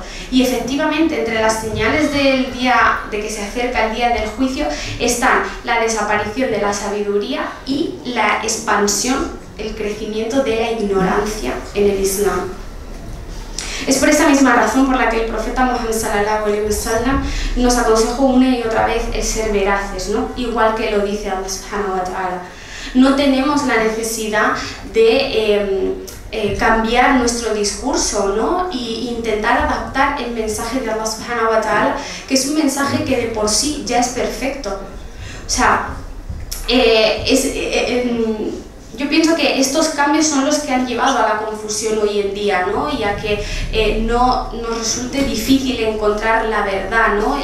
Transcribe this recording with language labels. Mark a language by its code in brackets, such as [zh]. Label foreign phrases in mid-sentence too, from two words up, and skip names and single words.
[es] Y efectivamente, entre las señales del día, de que se acerca el día del juicio, están la desaparición de la sabiduría y la expansión, el crecimiento de la ignorancia en el Islam. Es por esa misma razón por la que el profeta Muhammad [ar] صلى الله عليه وسلم [es] nos aconsejó una y otra vez el ser veraces, ¿no?, igual que lo dice [ar] الله سبحانه وتعالى. [es] No tenemos la necesidad de cambiar nuestro discurso, ¿no? Y intentar adaptar el mensaje de [ar] الله سبحانه وتعالى, [es] que es un mensaje que de por sí ya es perfecto. O sea, yo pienso que estos cambios son los que han llevado a la confusión hoy en día, ¿no? Y a que no nos resulte difícil encontrar la verdad, ¿no?